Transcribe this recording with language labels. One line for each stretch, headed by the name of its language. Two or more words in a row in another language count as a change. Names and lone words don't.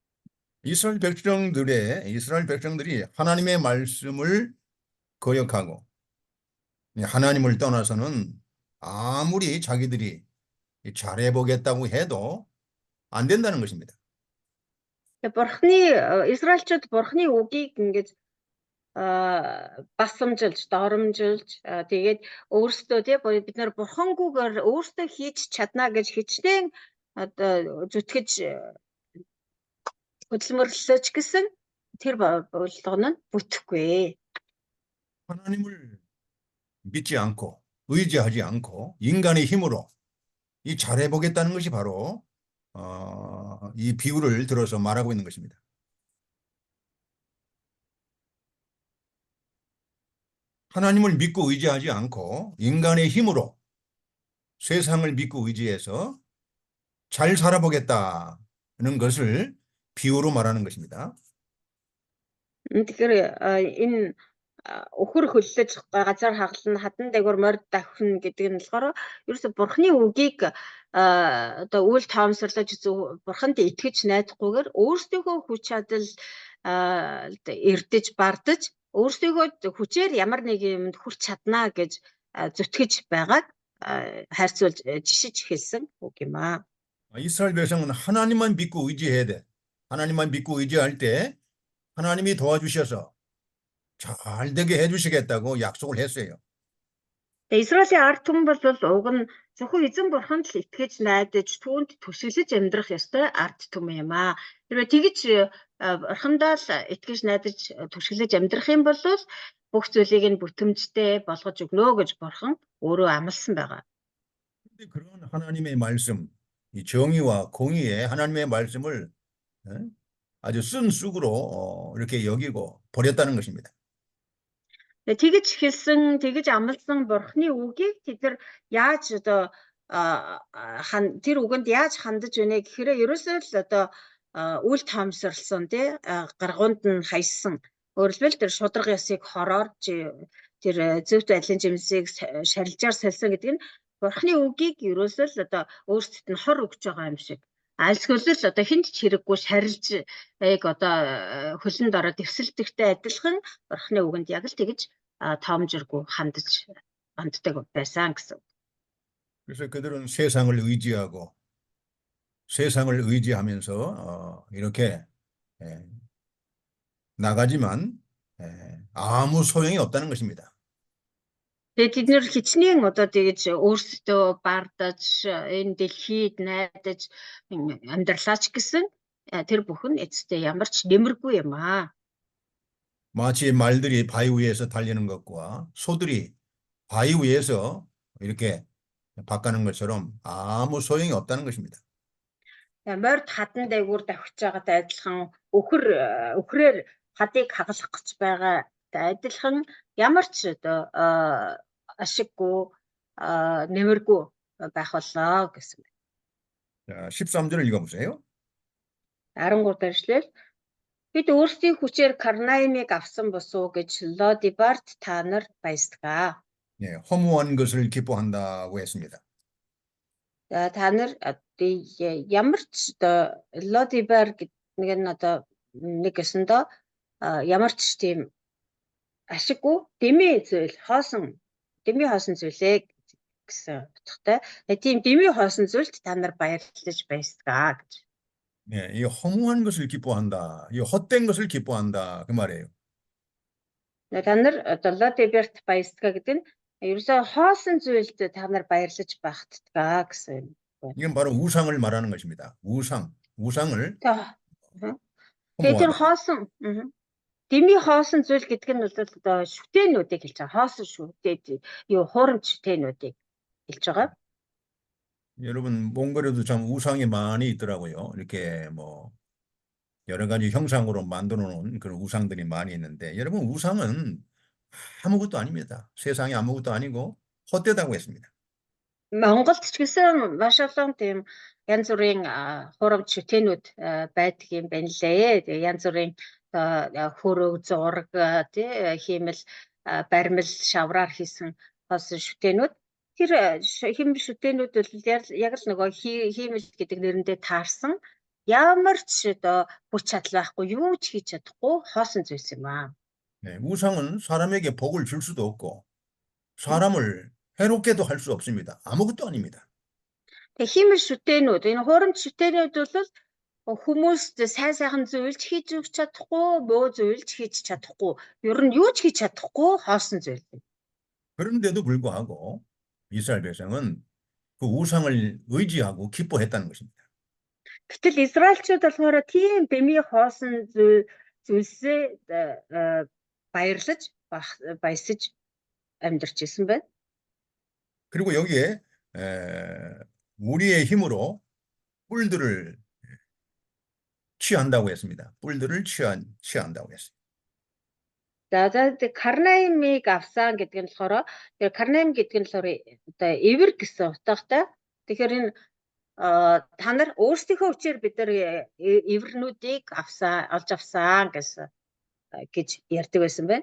Korean: 이스라엘 백성들이 하나님의 말씀을 거역하고 하나님을 떠나서는 아무리 자기들이 잘해보겠다고 해도 안 된다는 것입니다.
Mongolian: Израильчууд Бурхны үгийг ингэж басамжилж, доромжилж тэгээд өөрсдөө бид нар Бурхангүйгээр өөрсдөө хийж чадна гэж хичнээн одоо зүтгэж хөдөлмөрлөж гэсэн тэр болгоно нь бүтэхгүй.
Korean: 하나님을 믿지 않고 의지하지 않고 인간의 힘으로 이 잘해보겠다는 것이 바로 이 비유를 들어서 말하고 있는 것입니다. 하나님을 믿고 의지하지 않고 인간의 힘으로 세상을 믿고 의지해서 잘 살아보겠다는 것을 비유로 말하는 것입니다.
Mongolian: Тэгэхээр энэ өхөр хөллөж газар хагална хадан дээгүүр морд давхина гэдэг нь болохоор ерөөсө Бурхны үгийг одоо үл тоомсорлож Бурханд итгэж найдахгүйгээр өөрсдийнхөө хүч чадал эрдэж бардаж өөрсдийнхөө хүчээр ямар нэг юмд хүрч чадна гэж зүтгэж байгааг хайрцуулж жишиж хэлсэн үг юм аа.
Korean: 이스라엘 백성은 하나님만 믿고 의지해야 돼. 하나님만 믿고 의지할 때 하나님이 도와주셔서 잘 되게 해주시겠다고 약속을 했어요.
Mongolian: Израилийн ард түмэн бол уг нь зөвхөн эзэн бурханд л итгэж найдаж түүнд түшиглэж амьдрах ёстой ард түмэн юм аа. Хэрвээ тэгж бурхандаа л итгэж найдаж түшиглэж амьдрах юм бол бүх зүйлийг нь бүтэмжтэй болгож өгнө гэж бурхан өөрөө амласан байгаа.
Korean: 근데 그런 하나님의 말씀, 이 정의와 공의의 하나님의 말씀을 아주 쓴 쑥으로 이렇게 여기고 버렸다는 것입니다.
Mongolian: тэгэж хэлсэн, тэгэж амласан бурхны үгийг тэд нар яаж одоо тэр үгэнд яаж хандаж байна гэхээр ерөөсөө л одоо үл таамсарлсан тий гаргуунд нь хаясан. Өөрөлдвөл тэр шудраг ёсыг хороор тэр зөвхт байдлын жимсийг шарилжаар сольсон гэдэг нь бурхны үгийг ерөөсөө л одоо өөрсдөд нь хор өгч байгаа юм шиг. Альсгүй л одоо хинт ч хэрэггүй шарилж яг одоо хөлөнд ороод дэвсэлдэгтэй адилхан бурхны үгэнд яг л тэгэж тоомжиргүй хандаж ханддаг байсан гэсэн.
Korean: 그래서 그들은 세상을 의지하면서 이렇게 나가지만 아무 소용이 없다는 것입니다.
Mongolian: Тэгээд тэд нэр хичнээн одоо тэгэж өөрсдөө бардаж энэ дэлхийд найдаж амьдралаач гэсэн тэр бүхэн эцэстээ ямар ч нэмэргүй юм аа.
Korean: 마치 말들이 바위 위에서 달리는 것과 소들이 바위 위에서 이렇게 바꾸는 것처럼 아무 소용이 없다는 것입니다.
Mongolian: Морд хадан дээгүүр давхиж байгаатай адилхан өхрээр хадыг хагалах гэж байгаатай адилхан ямар ч одоо ашиггүй нэмэргүй байх боллоо гэсэн.
Korean: 자, 13절을 읽어보세요.
Mongolian: 13 дээршлэл бид өөрсдийн хүчээр Карнаимыг авсан босуу гэж Лодибарт та нар баясгаа.
Korean: 예, 허무한 것을 기뻐한다고 했습니다.
Mongolian: Та нар ямар ч одоо Лодибар гэдэг нь одоо нэг гэсэндээ ямар ч тийм ашиггүй дэмий хоосон зүйлээ гэсэн утгатай. Тийм дэмий хоосон зүйлд та нар баярлаж баясгаа гэж.
Korean: 예, 이 허무한 것을 기뻐한다. 이 헛된 것을 기뻐한다. 그 말이에요.
Mongolian: Та нар одоо Лодиберт баясгаа гэдэг нь ерөөсөө хоосон зүйлд та нар баярлаж багтдгаа гэсэн.
Korean: 이건 바로 우상을 말하는 것입니다. 우상을
Mongolian: Тэгээд хоосон дэмий хоосон зүйл гэдэг нь бол одоо шүтээнүүдийг хэлж байгаа. Хоосон шүтээд хуурамч шүтээнүүдийг хэлж байгаа.
Korean: 여러분 몽골에도 참 우상이 많이 있더라고요. 이렇게 뭐 여러 가지 형상으로 만들어 놓은 그런 우상들이 많이 있는데 여러분 우상은 아무것도 아닙니다. 세상에 아무것도 아니고 헛되다고 했습니다.
Mongolian: Монголд ч гэсэн маш олон тийм янз бүрийн хуурамч шүтээнүүд байдаг юм байна лээ. Тэгээ янз бүрийн хөрөг зураг тий хиймэл баримл шавраар хийсэн хоосон шүтээнүүд тэр хиймэл шүтээнүүд бол яг л нөгөө хиймэл гэдэг нэрэндээ таарсан ямар ч одоо хүч чадал байхгүй юу ч хийж чадахгүй хоосон зүйлс юм аа.
Korean: 네, 우상은 사람에게 복을 줄 수도 없고 사람을 해롭게도 할 수 없습니다. 아무것도 아닙니다.
Mongolian: Тэгээ хиймэл шүтээнүүд энэ хуурамч шүтээнүүд бол хүмүүст сайн зүйлж хийж өгч чадахгүй, муу зүйлж хийж чадахгүй, ер нь юу ч хийж чадахгүй хоосон зүйл.
Korean: 그런데도 불구하고 이스라엘 백성은 그 우상을 의지하고 기뻐했다는 것입니다.
Mongolian: Гэтэл Израильчууд болохоор тийм дэмий хоосон зүйлсээ баярлаж баясаж амьдарч ирсэн байна.
Korean: 그리고 여기에 우리의 힘으로 뿔들을 취한다고 했습니다. 뿔들을 취한다고 했어요.
Mongolian: За Карнаимыг авсан гэдэг нь болохоор тэр Карнаим гэдэг нь болохоор одоо эвэр гэсэн утгатай. Тэгэхээр энэ та нар өөрсдийнхөө хүчээр бид нар эвэрнүүдийг олж авсан гэж ярьдаг байсан байна.